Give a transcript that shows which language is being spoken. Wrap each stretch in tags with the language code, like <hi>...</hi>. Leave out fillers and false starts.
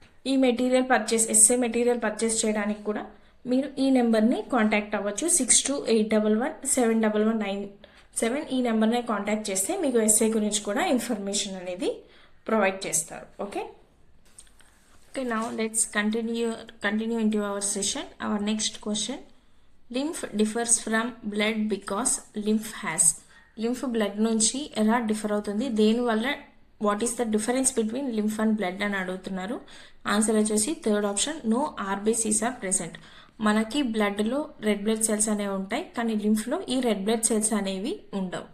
<te>ఈ material SA material purchase చేయడానికి కూడా మీరు ఈ నెంబర్ని కాంటాక్ట్ అవ్వచ్చు. 6281171197 ఈ నెంబర్ని కాంటాక్ట్ చేస్తే మీకు ఎస్ఏ గురించి కూడా ఇన్ఫర్మేషన్ అనేది ప్రొవైడ్ చేస్తారు. Okay.</te> <en>Okay, now let's continue into our session. Our next question: lymph differs from blood because lymph has.</en> <te>lymph blood నుంచి ఎలా డిఫర్ అవుతుంది, దేనివల్ల,</te> <en>what is the difference between lymph and blood</en> <te>అని అడుగుతున్నారు. Answer వచ్చేసి third option, no RBCs are present. మనకి బ్లడ్లో red blood cells అనేవి ఉంటాయి కానీ లింఫ్లో ఈ రెడ్ బ్లడ్ సెల్స్ అనేవి ఉండవు.</te>